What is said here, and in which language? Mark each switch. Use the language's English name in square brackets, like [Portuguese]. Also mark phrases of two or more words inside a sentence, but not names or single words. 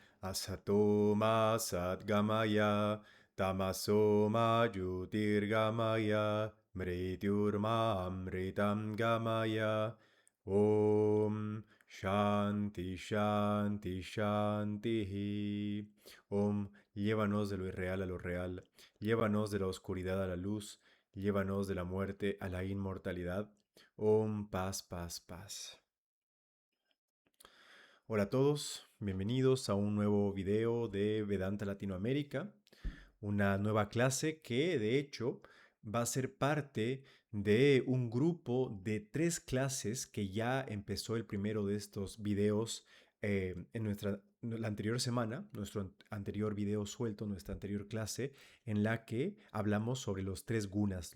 [Sanskrit] असतो मा सद्गमय, तमसो मा ज्योतिर्गमय, मृत्योर्मा अमृतं गमय. ॐ शान्ति शान्ति शान्ति. [Spanish] Om, llévanos de lo irreal a lo real, llévanos de la oscuridad a la luz, llévanos de la muerte a la inmortalidad. Om, paz, paz, paz. Hola a todos, bienvenidos a un nuevo video de Vedanta Latinoamérica, una nueva clase que de hecho va a ser parte de un grupo de 3 clases que ya empezó el primero de estos videos en la anterior semana, nuestro anterior video suelto, nuestra anterior clase, en la que hablamos sobre los 3 gunas.